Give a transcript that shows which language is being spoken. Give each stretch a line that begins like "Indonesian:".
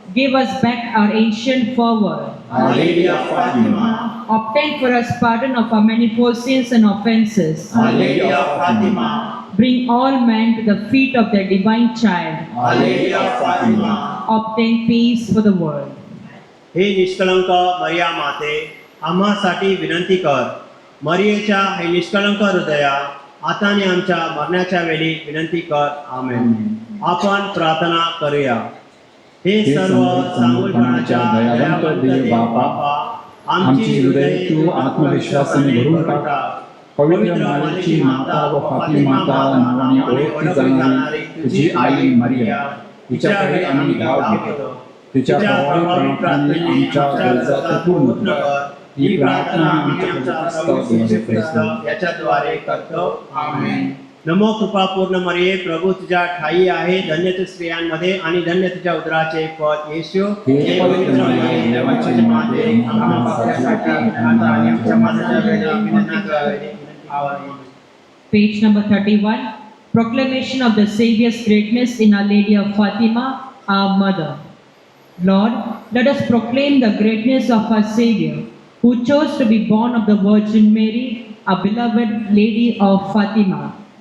English: give us back our ancient fervor, Our Lady of Fatima, obtain for us pardon of our manifold sins and offenses, Our Lady of Fatima, bring all men to the feet of their divine child, Our Lady of Fatima, obtain peace for the world.
Marathi: हे निष्कलंक मरिया माते, आम्हासाठी विनंती कर. मरियेच्या हे निष्कलंक हृदया, आता आणि आमच्या मरण्याच्या वेळी विनंती कर. आमेन. आपण प्रार्थना करूया. हे सर्व चांगुलपणाच्या दयावंत देव बापा, आमची हृदय तू आत्मविश्वासाने भरून टाक. पवित्र मातेची माता व फातिमा माता नावाने ओळखली जाणारी तुझी आई मरिया, तिच्याकडे आम्ही धाव घेतो. तिच्या प्रभावी प्रार्थनेने आमच्या गरजा पूर्ण कर. ही प्रार्थना आम्ही आमच्या प्रभू येशू ख्रिस्त याच्याद्वारे करतो. आमेन. नमो कृपापूर्ण मरिये, प्रभू तुझ्या ठाई आहे. धन्य तू स्त्रियांमध्ये आणि धन्य तुझ्या उदराचे फळ येशू. हे पवित्र मरिये, देवाची माते, आम्हा पापासाठी आता आणि आमच्या मरणाच्या वेळी विनंती कर. आमेन.
English: Page number 31. Proclamation of the Savior's greatness in Our Lady of Fatima, our Mother. Lord, let us proclaim the greatness of our Savior, who chose to be born of the Virgin Mary, our beloved Lady of Fatima.